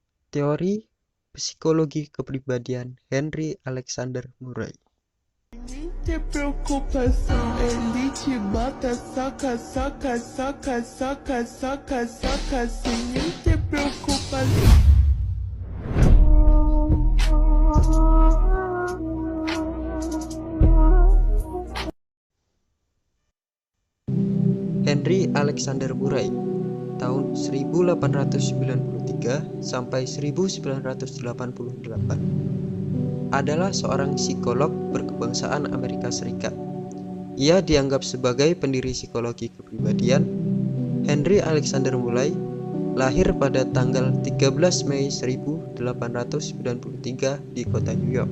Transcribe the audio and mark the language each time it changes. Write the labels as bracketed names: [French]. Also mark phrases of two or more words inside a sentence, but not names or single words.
[Indonesian] Teori psikologi kepribadian Henry Alexander Murray. [Portuguese] Muita preocupação, ele te bota, soca, soca, soca, soca, soca, soca, sem muita preocupação. [Indonesian] Henry Alexander Murray tahun 1893 sampai 1988 adalah seorang psikolog berkebangsaan Amerika Serikat. Ia dianggap sebagai pendiri psikologi kepribadian. Henry Alexander Murray lahir pada tanggal 13 Mei 1893 di kota New York.